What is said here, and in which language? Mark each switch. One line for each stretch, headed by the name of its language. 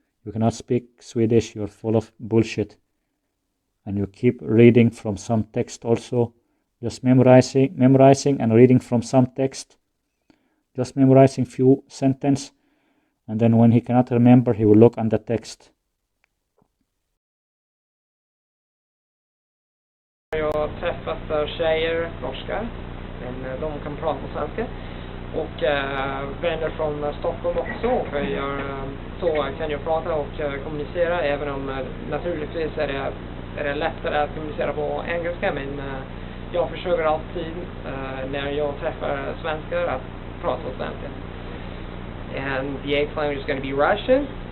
English: You cannot speak Swedish. You're full of bullshit. And you keep reading from some text also. Just memorizing and reading from some text. Just memorizing few sentences. And then when he cannot remember, he will look on the text.
Swedish: Jag har träffat tjejer, norska, men de kan prata på svenska. Och vänner från Stockholm också, för så kan jag prata och kommunicera, även om naturligtvis är det lättare att kommunicera på engelska, men jag försöker alltid när jag träffar svenskar att prata på svenska.
English: And the 8th language is going to be Russian.